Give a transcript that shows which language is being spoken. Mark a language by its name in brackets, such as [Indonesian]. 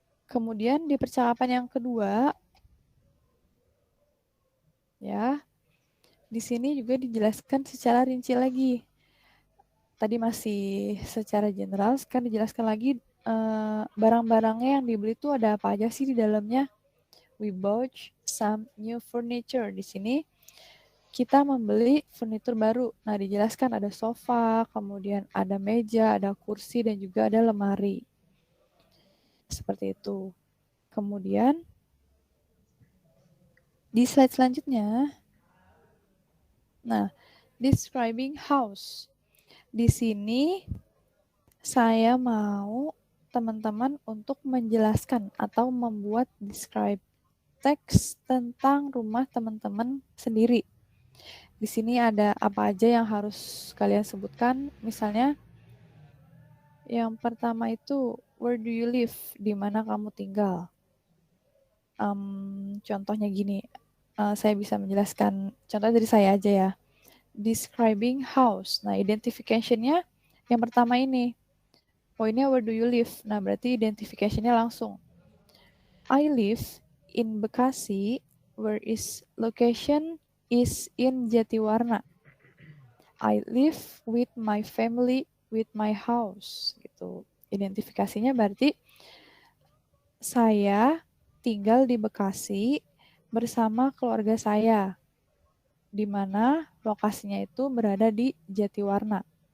[Indonesian] Kemudian di percakapan yang kedua, ya, di sini juga dijelaskan secara rinci lagi. Tadi masih secara general, sekarang dijelaskan lagi barang-barangnya yang dibeli itu ada apa aja sih di dalamnya. [English] We bought some new furniture. [Indonesian] Di sini kita membeli furnitur baru. Nah, dijelaskan ada sofa, kemudian ada meja, ada kursi, dan juga ada lemari. Seperti itu. Kemudian, di slide selanjutnya, nah, [English] describing house. [Indonesian] Di sini, saya mau teman-teman untuk menjelaskan atau membuat describe teks tentang rumah teman-teman sendiri. Di sini ada apa aja yang harus kalian sebutkan. Misalnya, yang pertama itu, [English] where do you live? [Indonesian] Di mana kamu tinggal? Contohnya gini, saya bisa menjelaskan, contoh dari saya aja ya. [English] Describing house. [Indonesian] Nah, identification-nya yang pertama ini. Poinnya [English] where do you live? [Indonesian] Nah, berarti identification-nya langsung. [English] I live in Bekasi, where is location is in Jatiwarna. I live with my family with my house [Indonesian] gitu. Identifikasinya berarti saya tinggal di Bekasi bersama keluarga saya, di mana lokasinya itu berada di Jatiwarna.